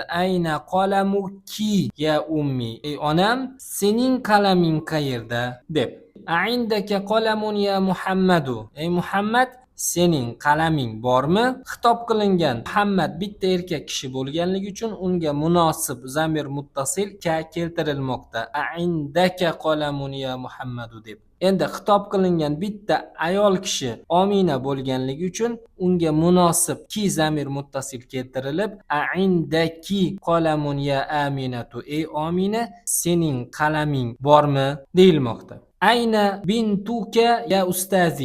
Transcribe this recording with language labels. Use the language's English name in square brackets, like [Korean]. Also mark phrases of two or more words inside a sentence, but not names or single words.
[Arabic] أين قلمكِ يا أمي? [Uzbek] Ey onam, sening qalaming qayerda deb. [Arabic] أعندك قلمٌ يا محمدُ? [Uzbek] Ey Muhammad, sening qalaming bormi? Xitob qilingan Muhammad bitta erkak kishi bo'lganligi uchun unga munosib zamir muttasil ka keltirilmoqda. [Arabic] أعندك قلمٌ يا محمدُ deb. [Uzbek] Endi xitob qilingan bitta ayol kishi Omina bo'lganligi uchun unga munosib ki zamir muttasil keltirilib [Arabic] أعندكِ قلمٌ يا آمنةُ? [Uzbek] Ey Omina, sening qalaming bormi deyilmoqda. [Arabic] أين بنتك يا أستاذ?